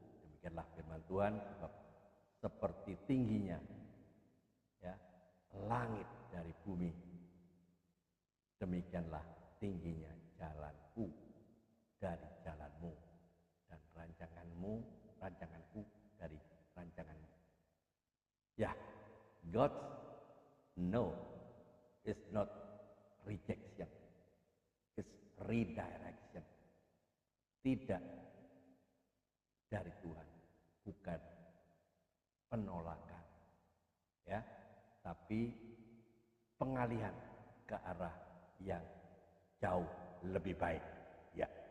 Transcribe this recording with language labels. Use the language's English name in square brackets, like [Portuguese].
[Indonesian] Demikianlah firman Tuhan, sebab seperti tingginya ya langit dari bumi, demikianlah tingginya jalanku dari jalanmu dan rancanganku dari rancanganmu. [English] Ya, God's no is not rejection, it's redirection. [Indonesian] Tidak dari Tuhan, bukan penolakan, ya, tapi pengalihan ke arah yang jauh lebih baik. Ya.